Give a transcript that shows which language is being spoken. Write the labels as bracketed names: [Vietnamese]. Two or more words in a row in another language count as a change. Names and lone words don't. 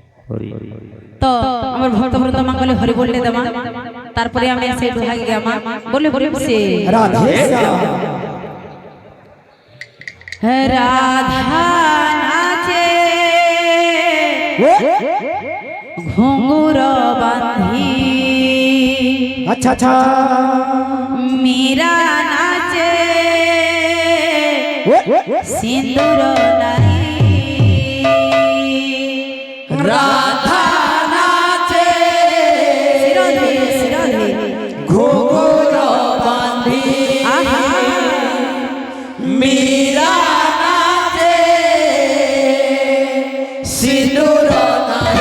[Bangla] তো আমার ভক্তবৃন্দ মঙ্গলে হরি বললে দেমা তারপরে আমি এসে ঢুকে গেমা বলে বলে সে রাধে রাধা নাচে ঘুঙুর বাঁধি [Hindi] अच्छा अच्छा मीरा नाचे सिंदूर लाई राधा नाचे सिरोधे घुंघरू बांधी मीरा नाचे सिंदूर लाई